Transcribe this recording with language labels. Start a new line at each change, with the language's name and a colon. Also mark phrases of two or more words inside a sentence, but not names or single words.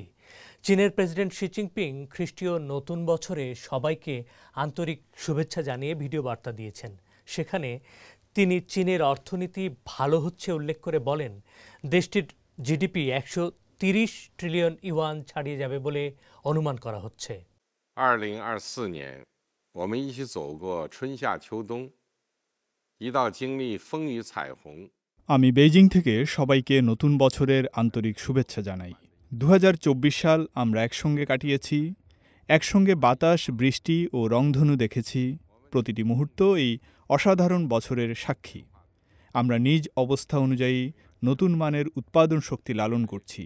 Bangla: চীনের প্রেসিডেন্ট শি জিনপিং খ্রিস্টীয় নতুন বছরে সবাইকে আন্তরিক শুভেচ্ছা জানিয়ে ভিডিও বার্তা দিয়েছেন। সেখানে তিনি চীনের অর্থনীতি ভালো হচ্ছে উল্লেখ করে বলেন, দেশটির জিডিপি 130 ট্রিলিয়ন ইউয়ান ছাড়িয়ে যাবে বলে অনুমান করা হচ্ছে।
Chinese: 2024 年我们一起走过春夏秋冬，一道经历风雨彩虹。
Bangla: আমি বেইজিং থেকে সবাইকে নতুন বছরের আন্তরিক শুভেচ্ছা জানাই। 2024 সাল আমরা একসঙ্গে কাটিয়েছি, একসঙ্গে বাতাস, বৃষ্টি ও রংধনু দেখেছি। প্রতিটি মুহূর্ত এই অসাধারণ বছরের সাক্ষী। আমরা নিজ অবস্থা অনুযায়ী নতুন মানের উৎপাদন শক্তি লালন করছি।